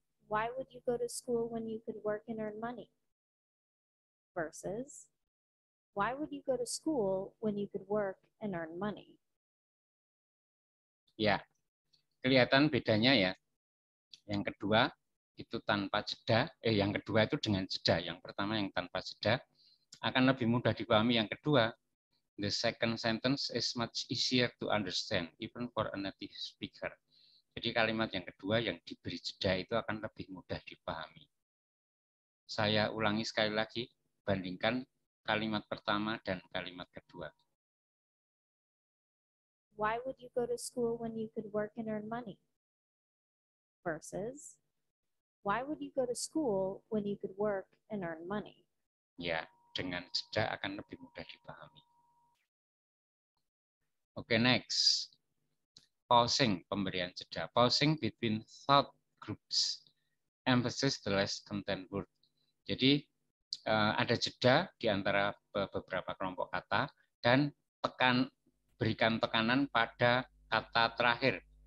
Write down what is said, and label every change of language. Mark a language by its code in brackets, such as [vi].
[en] Why would you go to school when you could work and earn money? Versus, why would you go to school when you could work and earn money? [id] Ya, kelihatan bedanya ya. Yang kedua itu tanpa jeda, yang kedua itu dengan jeda. Yang pertama yang tanpa jeda akan lebih mudah dipahami. Yang kedua, [en] the second sentence is much easier to understand even for a native speaker. [id] Jadi kalimat yang kedua yang diberi jeda itu akan lebih mudah dipahami. Saya ulangi sekali lagi, bandingkan kalimat pertama dan kalimat kedua. Why would you go to school when you could work and earn money? Versus, why would you go to school when you could work and earn money? Ya, dengan jeda akan lebih mudah dipahami. Oke, [en] next. Pausing, [id] pemberian jeda. [en] Pausing between thought groups. Emphasis the less content word. [id] Jadi ada jeda di antara beberapa kelompok kata dan berikan tekanan pada kata terakhir.